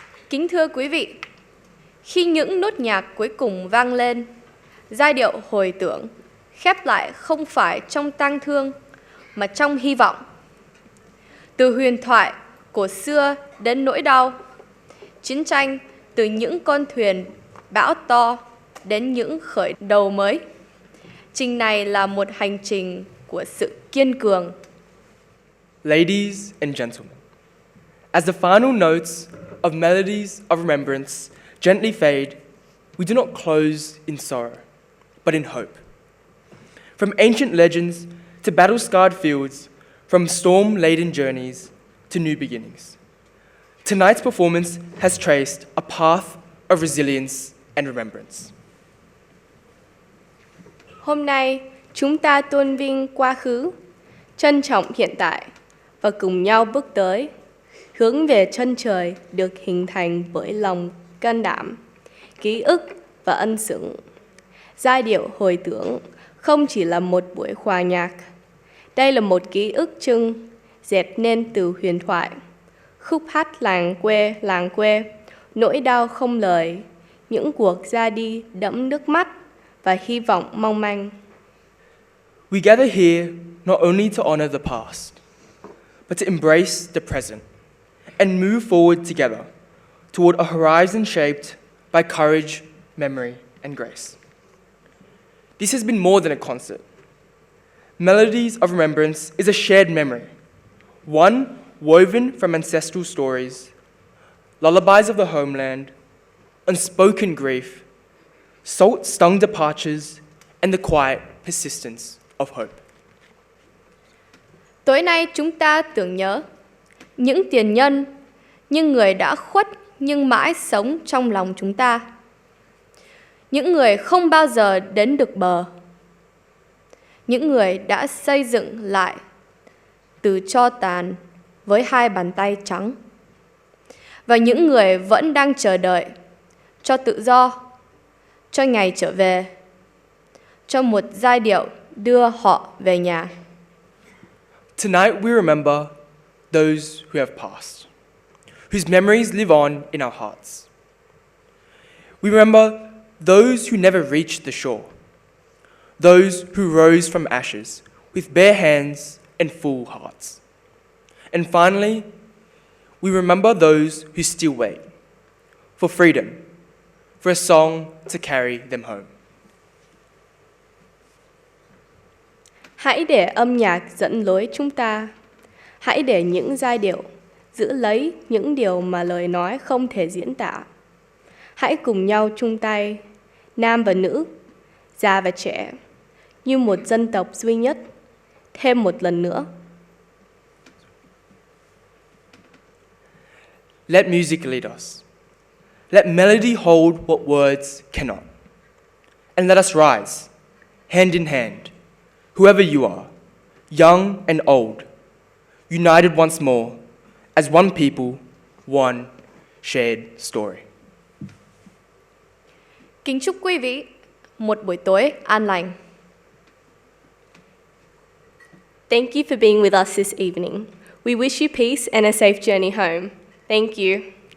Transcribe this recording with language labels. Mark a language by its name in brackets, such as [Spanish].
[Vietnamese] Kính thưa quý vị, khi những nốt nhạc cuối cùng vang lên, giai điệu hồi tưởng khép lại không phải trong tang thương mà trong hy vọng. Từ huyền thoại cổ xưa đến nỗi đau, chiến tranh từ những con thuyền bão to đến những khởi đầu mới. Trình này là một hành trình của sự kiên cường. [English] Ladies and gentlemen, as the final notes of Melodies of Remembrance gently fade, we do not close in sorrow, but in hope. From ancient legends to battle-scarred fields, from storm-laden journeys to new beginnings, tonight's performance has traced a path of resilience and remembrance. [Vietnamese] Hôm nay, chúng ta tôn vinh quá khứ, trân trọng hiện tại và cùng nhau bước tới, hướng về chân trời được hình thành bởi lòng can đảm, ký ức và ân xứng. Giai điệu hồi tưởng không chỉ là một buổi hòa nhạc. Đây là một ký ức chung dệt nên từ huyền thoại, khúc hát làng quê, nỗi đau không lời, những cuộc ra đi đẫm nước mắt và hy vọng mong manh. [English] We gather here not only to honor the past, but to embrace the present and move forward together toward a horizon shaped by courage, memory, and grace. This has been more than a concert. Melodies of Remembrance is a shared memory, one woven from ancestral stories, lullabies of the homeland, unspoken grief, salt-stung departures, and the quiet persistence of hope. [Vietnamese] Tối nay chúng ta tưởng nhớ những tiền nhân, những người đã khuất nhưng mãi sống trong lòng chúng ta. Những người không bao giờ đến được bờ. Những người đã xây dựng lại từ tro tàn với hai bàn tay trắng. Và những người vẫn đang chờ đợi cho tự do, cho ngày trở về, cho một giai điệu đưa họ về nhà. [English] Tonight we remember those who have passed, whose memories live on in our hearts. We remember those who never reached the shore, those who rose from ashes with bare hands and full hearts. And finally, we remember those who still wait for freedom, for a song to carry them home. [Vietnamese] Hãy để âm nhạc dẫn lối chúng ta. Hãy để những giai điệu giữ lấy những điều mà lời nói không thể diễn tả. Hãy cùng nhau chung tay, nam và nữ, già và trẻ, như một dân tộc duy nhất, thêm một lần nữa. [English] Let music lead us. Let melody hold what words cannot. And let us rise, hand in hand, whoever you are, young and old, united once more, as one people, one shared story. [Vietnamese] Kính chúc quý vị một buổi tối an lành. [English] Thank you for being with us this evening. We wish you peace and a safe journey home. Thank you.